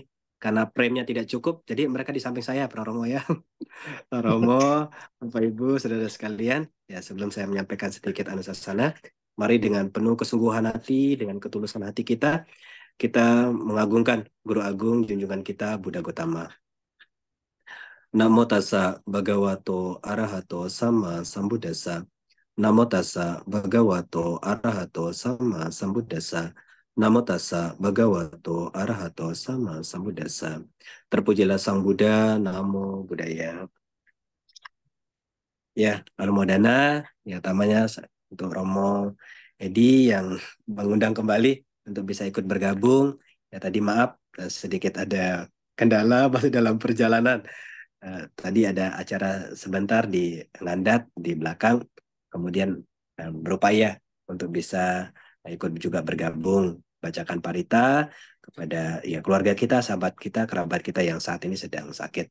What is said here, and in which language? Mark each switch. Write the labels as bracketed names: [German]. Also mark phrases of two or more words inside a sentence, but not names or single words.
[Indonesian] Karena premnya tidak cukup, jadi mereka di samping saya, Pak Romo ya. Pak Romo, Bapak Ibu, saudara sekalian. Ya, sebelum saya menyampaikan sedikit anusasana, mari dengan penuh kesungguhan hati, dengan ketulusan hati kita mengagungkan Guru Agung junjungan kita Buddha Gotama. [Pali] Namo tassa bhagavato arahato sama sambuddhassa. Namo tassa bhagavato arahato sama sambuddhassa. Namo tassa bhagavato arahato sama sambuddhassa. [Indonesian] Terpujilah Sang Buddha, [Pali] Namo Buddhaya. [Indonesian] Ya, Romo Dana, ya utamanya untuk Romo Edi yang mengundang kembali untuk bisa ikut bergabung. Ya tadi maaf sedikit ada kendala masih dalam perjalanan. Tadi ada acara sebentar di Landat di belakang, kemudian berupaya untuk bisa ikut juga bergabung bacakan parita kepada ya keluarga kita, sahabat kita, kerabat kita yang saat ini sedang sakit.